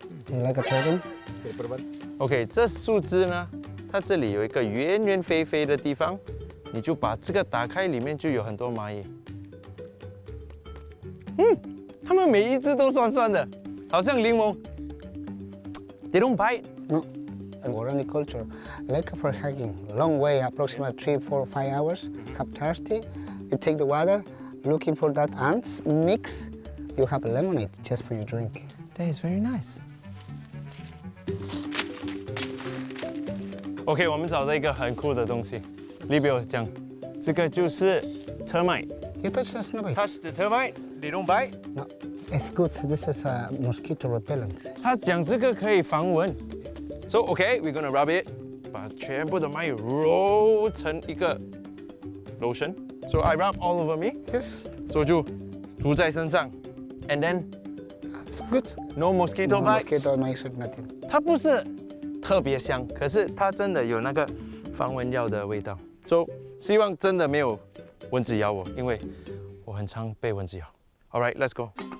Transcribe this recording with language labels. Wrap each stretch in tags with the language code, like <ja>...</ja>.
<en>You like a turtle?</en> <zh>OK， 这树枝呢，它这里有一个圆圆肥肥的地方，你就把这个打开，里面就有很多蚂蚁。它们每一只都酸酸的，好像柠檬。</zh> <en>They don't bite. No. Waorani culture, like for hiking, long way, approximately 3, 4, 5 hours. Have thirsty, you take the water, looking for that ants, mix. You have lemonade just for your drink. That is very nice.</en> <zh>OK， 我们找到一个很酷的东西。李表讲，这个就是 termite。</zh> <en>You touch the snowbite? Touch the termite, they don't bite. No, it's good. This is a mosquito repellent.</en> <zh>他讲这个可以防蚊。</zh> <en>So okay, we're gonna rub it，</en> <zh>把全部的蚂蚁揉成一个 lotion.</zh> <en>So I rub all over me. Yes,</en> <zh>So 就涂在身上 ，</zh> <en>and then it's good. no mosquito No bites. mosquito, no insect, nothing.</en> <zh>它不是特别香，可是它真的有那个防蚊药的味道。 So 希望真的没有蚊子咬我，因为我很常被蚊子咬。</zh> <en>All right, let's go.</en>